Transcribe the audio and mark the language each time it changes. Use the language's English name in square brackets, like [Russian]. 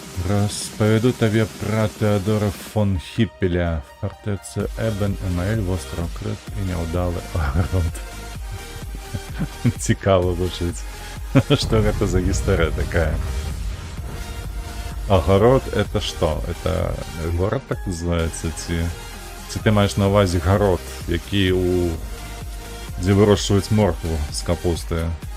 [Ukrainian] Розповіду тобі про Теодора фон Хіппеля, фортецю Ебен Емаель, остров Крит і неудалий огород. Цікаво звучить. [Russian] Что это за история такая? Огород это что? Это город так называется? [Ukrainian] Ці ти маєш на увазі город, який де вирощують моркву з капустою?